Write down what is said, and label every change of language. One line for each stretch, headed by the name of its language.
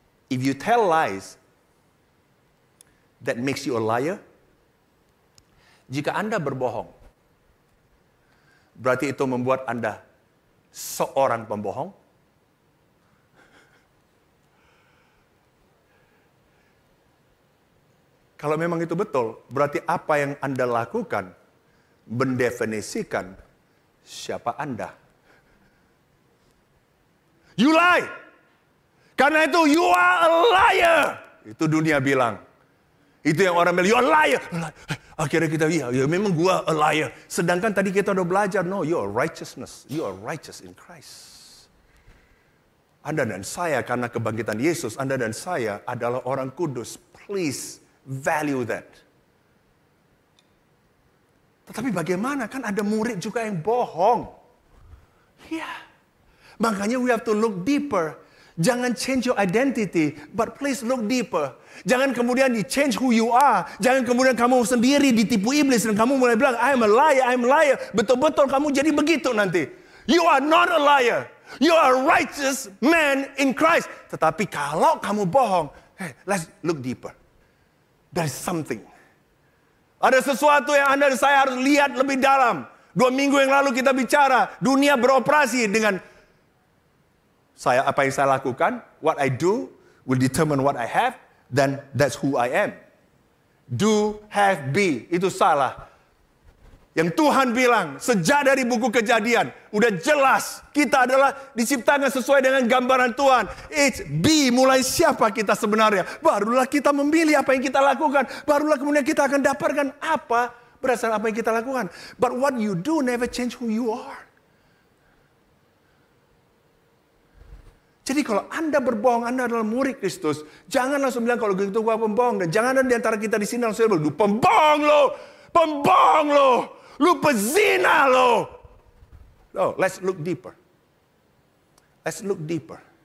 English: If you tell lies, that makes you a liar.
Indonesian: Jika Anda berbohong, berarti itu membuat Anda seorang pembohong. Kalau memang itu betul, berarti apa yang Anda lakukan mendefinisikan siapa Anda.
English: You lie.
Indonesian: Karena itu
English: you are a liar.
Indonesian: Itu dunia bilang. Itu yang orang bilang,
English: you are a liar.
Indonesian: Akhirnya kita, ya memang gua
English: a liar.
Indonesian: Sedangkan tadi kita udah belajar,
English: no, you are righteousness. You are righteous in Christ.
Indonesian: Anda dan saya, karena kebangkitan Yesus, Anda dan saya adalah orang kudus.
English: Please value that.
Indonesian: Tetapi bagaimana? Kan ada murid juga yang bohong. Ya. Makanya
English: we have to look deeper.
Indonesian: Jangan
English: change your identity, but please look deeper.
Indonesian: Jangan kemudian di-change
English: who you are.
Indonesian: Jangan kemudian kamu sendiri ditipu iblis dan kamu mulai bilang,
English: I'm a liar.
Indonesian: Betul-betul kamu jadi begitu nanti.
English: You are not a liar. You are a righteous man in Christ.
Indonesian: Tetapi kalau kamu bohong,
English: hey, let's look deeper. There's something.
Indonesian: Ada sesuatu yang Anda dan saya harus lihat lebih dalam. 2 minggu yang lalu kita bicara, dunia beroperasi dengan apa yang saya lakukan,
English: what I do will determine what I have, then that's who I am. Do, have, be.
Indonesian: Itu salah. Yang Tuhan bilang, sejak dari buku Kejadian, udah jelas, kita adalah diciptakan sesuai dengan gambaran Tuhan.
English: It's be,
Indonesian: mulai siapa kita sebenarnya. Barulah kita memilih apa yang kita lakukan. Barulah kemudian kita akan dapatkan apa, berdasarkan apa yang kita lakukan.
English: But what you do never change who you are.
Indonesian: Jadi kalau Anda berbohong, Anda adalah murid Kristus. Jangan langsung bilang kalau gitu gua pembohong. Dan jangan ada di antara kita di sini langsung bilang, lu pembohong lo, lu pezina lo.
English: No, let's look deeper. Let's look deeper.